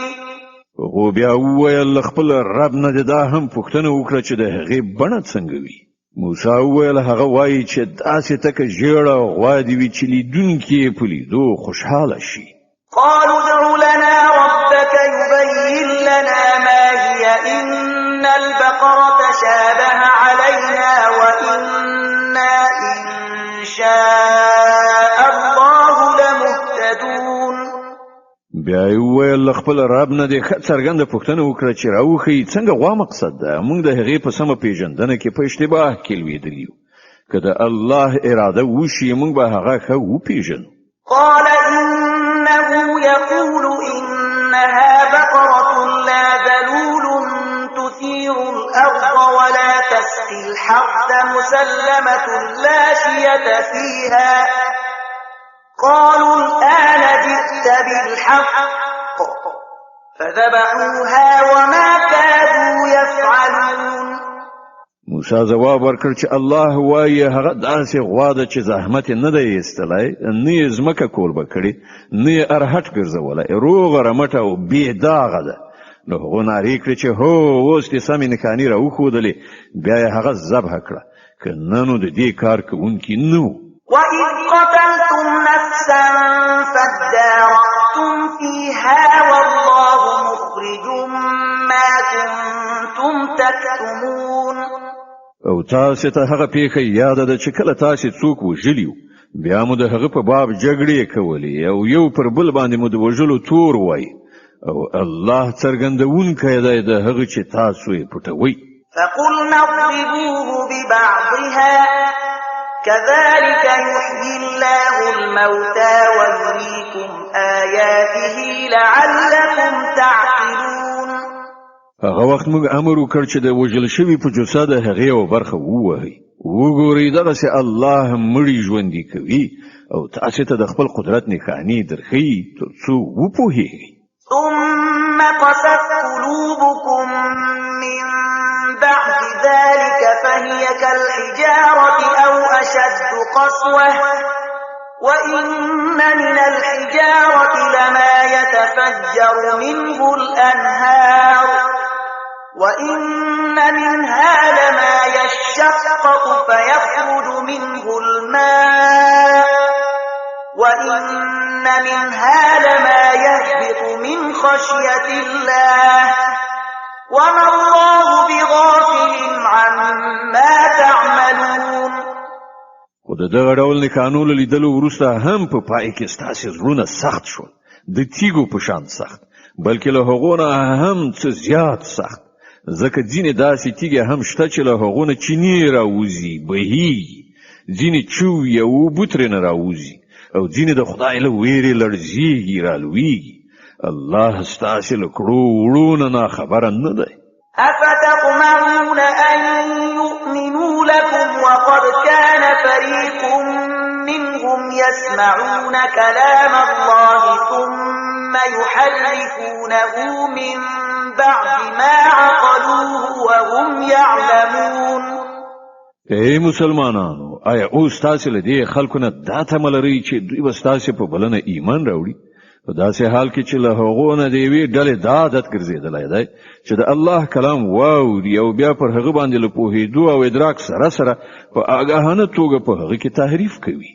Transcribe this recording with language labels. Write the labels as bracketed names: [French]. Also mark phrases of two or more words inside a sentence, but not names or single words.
[Pashto] خو بیا وویل خپل رب نه دا هم پوښتنه وکړه چې د هغې بڼه څنګه وي. موسی وویل هغه وایي چې داسې تکه ژیړه غوا دې وي چې لیدونکي یې په لیدو خوشحاله شي. [Arabic] قالوا ادع لنا ربك يبين لنا ما هي إن البقرة شابه علينا وإنا إن شاء الله لمهتدون. [Pashto] بیا وویل خپل رب نه دې ښه څرګنده پوښتنه وکړه چې راوښیي څنګه غوا مقصد ده. موږ د هغې په سمه پیژندنه کې په اشتباه کې لوېدلي یو. که د الله اراده وشي موږ به هغه ښه وپیژنو. [Arabic] قال إنه يقول إنها بقرة لا ذلول تثير الأرض ولا تسقي الحرث مسلمة لا شية فيها قالوا الآن جئت بالحق فذبحوها وما كادوا يفعلون. [Pashto] موسی جواب ورکړ چې الله وایي هغه داسې غوا ده چې زحمت نه دی ایستلی نه یې ځمکه کوربه کړې نه یې ارهټ ګرځولی روغه رمټه او بې داغه ده. نو هغو نارې کړې چې هو اوس دې سمې نښانې راوښودلې بیا یې هغه ذبح کړه که نه نو د دې کار کوونکي نه و. [Arabic] وَإِذْ قَتَلْتُمْ نَفْسًا فَادَّارَأْتُمْ فِيهَا وَاللَّهُ مُخْرِجٌ مَا كُنتُمْ تَكْتُمُونَ. [Pashto] او تاسو ته هغه پیښه یاد ده چې کله تاسو څوک وژلیو بیا مو د هغه په باب جګړې کولې او یو پر بل باندې مو د وژلو تور وای او الله څرګندونکی دی د هغه چې تاسو یې پټوئ. [Arabic] فَقُلْنَا اضْرِبُوهُ بِبَعْضِهَا كَذَلِكَ يُحْيِي اللَّهُ الْمَوْتَى وَيُرِيكُمْ آيَاتِهِ لَعَلَّكُمْ تَعْقِلُونَ. [Pashto] هغه وخت موږ امر وکړ چې د وژل شوي په جثه د هغې یوه برخه ووهئ. وګورئ دغسې الله مړي ژوندي کوي او تاسې ته د خپل قدرت نښانې درښیي تر څو وپوهیږئ. [Arabic] ثم قست قلوبكم من بعد ذلك فهي كالحجارة أو أشد قسوة وإن من الحجارة لما يتفجر منه الأنهار وإن منها لما يشقق فيخرج منه الماء وإن منها لما يهبط من خشية الله وما الله بغافل عما تعملون. [Pashto] د دغه ډول نښانو له لیدلو وروسته هم په پای کې ستاسې زړونه سخت شول، د تیږو په شان سخت، بلکې له هغو نه هم څه زیات سخت، ځکه ځینې داسې تیږې هم شته چې له هغو نه چینې راوځي، بهیږي، ځینې چوي او اوبه ترېنه راوځي، او ځینې د خدای له ویرې لړزیږي، رالویږي. الله ستاسې له کړو وړو نه ناخبره نه دی. [Arabic] أفتطمعون أن يؤمنوا لكم وقد كان فريق منهم يسمعون كلام الله ثم يحرفونه من بعد ما عقلوه وهم يعلمون. [Pashto] ای مسلمانانو، آیا اوس تاسې له دې خلکو نه دا تمه لرئ چې دوی به ستاسې په بلنه ایمان راوړي؟ په داسې حال کې چې له هغو نه د یوې ډلې دا عادت ګرځېدلی دی چې د الله کلام واوري او بیا پر هغه باندې له پوهېدو او ادراک سره سره په آګاهانه توګه په هغه کې تحریف کوي.